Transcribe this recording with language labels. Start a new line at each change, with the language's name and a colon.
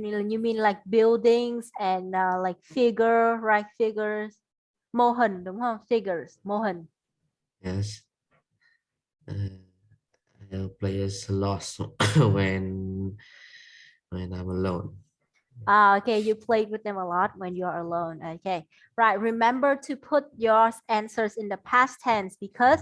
English: you mean like buildings and like figure, right?
Vietnamese: Figures, mô hình đúng không? Figures, mô hình.
English: Yes, I'll play as lost when I'm alone. Okay, you played with them a lot when you are alone. Okay, right. Remember to put your answers in the past tense because